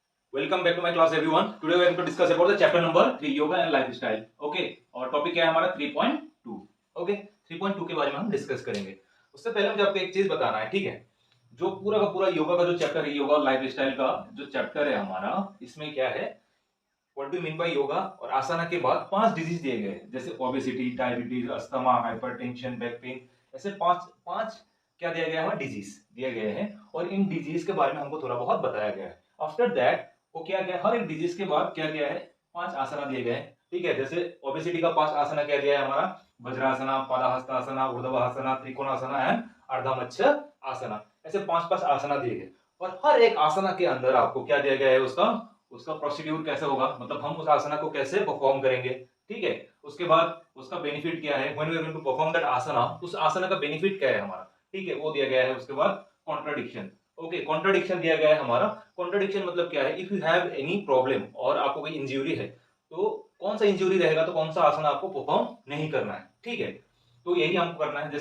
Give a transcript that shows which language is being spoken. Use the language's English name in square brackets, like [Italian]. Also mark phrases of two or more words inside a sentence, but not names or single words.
[English] Welcome back to my class everyone. Today we are going to discuss about the chapter number 3 yoga and lifestyle. [Hindi] Okay, और टॉपिक क्या है हमारा 3.2. Okay, 3.2 के बारे में हम डिस्कस करेंगे. उससे पहले मुझे आपको एक चीज बताना है, ठीक है? जो पूरा का पूरा योगा का जो चैप्टर है, योगा और लाइफस्टाइल का जो चैप्टर है हमारा, इसमें क्या है, [English] what do mean by yoga [Hindi] और आसना के बाद 5 डिजीज दिए गए हैं, जैसे [English] obesity, diabetes, asthma, hypertension, back pain, [Hindi] ऐसे पांच पांच क्या दिया गया है, डिजीज दिए गए हैं और इन डिजीज के बारे में हमको थोड़ा बहुत बताया गया है. [English] after that [Hindi] वो क्या क्या हर एक डिजीज के बाद क्या क्या है, 5 आसना दिए गए हैं, ठीक है? जैसे ओबेसिटी का 5 आसना क्या दिया है हमारा, वज्रासना, पादाहस्तासना, ऊर्ध्वासना, त्रिकोणासना एंड अर्धमच्छ आसना. ऐसे 5 आसना दिए गए और हर एक आसना के अंदर आपको क्या दिया गया है, उसका उसका प्रोसीड्यूर कैसे होगा, मतलब हम उस आसना को कैसे परफॉर्म करेंगे, ठीक है? उसके बाद उसका बेनिफिट क्या है, [English] when we are going to perform that asana, [Hindi] उस आसना का बेनिफिट क्या है हमारा, ठीक है, वो दिया गया है. उसके बाद कॉन्ट्राडिक्शन. ओके, कॉन्ट्राडिक्शन दिया गया है हमारा. कॉन्ट्राडिक्शन मतलब क्या है, [English] if you have any problem [Hindi] और आपको कोई इंजरी है, तो कौन सा इंजरी रहेगा तो कौन सा आसन आपको परफॉर्म नहीं करना है, ठीक है? तो यही हमको करना है.